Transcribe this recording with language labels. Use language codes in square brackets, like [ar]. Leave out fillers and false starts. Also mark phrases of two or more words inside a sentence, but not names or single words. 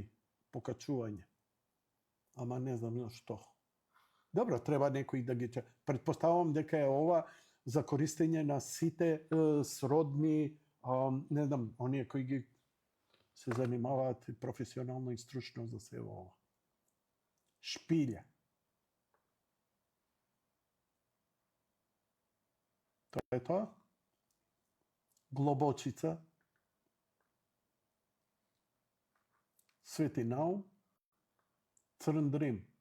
[mk] покачување. Ама не знам што. Добро, треба некој да ги... Предпоставам дека е ова за користење на сите сродни, не знам, оние кои ги се занимаваат професионално и стручно за се ова. [hr] Špilje. To je to. Globočica. Sveti Naum. Crn Drim.